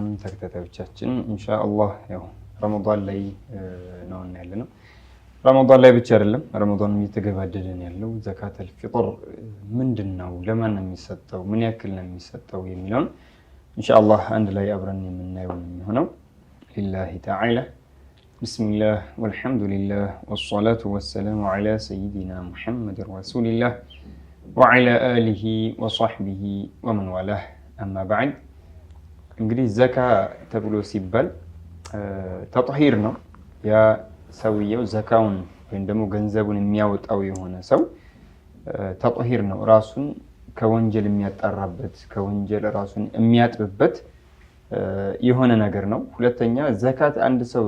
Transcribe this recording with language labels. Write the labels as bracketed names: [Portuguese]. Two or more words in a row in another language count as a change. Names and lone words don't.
[Amharic] تكتاتاوچاچن [Arabic] ان شاء الله [Amharic] ያው ረመዳን ላይ ነው ያለነው ረመዳን ላይ ብቻ አይደለም ረመዳን እየተገባደደን ያለው [Arabic] زكاة الفطر [Amharic] ምንድነው ለማን ነው የሚሰጠው ምን ያክል ነው የሚሰጠው የሚለው ኢንሻአላህ አንድ ላይ አብረን የምናየው ነው የሚሆነው [Arabic] لله تعالى بسم الله والحمد لله والصلاة والسلام على سيدنا محمد رسول الله وعلى آله وصحبه ومن والاه أما بعد [Amharic] እንግዲህ ዘካ ተብሎ ሲባል ተጥሂር ነው ያ ሰውየው ዘካውን ወይም ደግሞ ገንዘቡን የሚያወጣው የሆነ ሰው ተጥሂር ነው ራሱን ከወንጀል የሚያጣራበት ከወንጀል ራሱን የሚያጥብበት የሆነ ነገር ነው ሁለተኛ ዘካት አንድ ሰው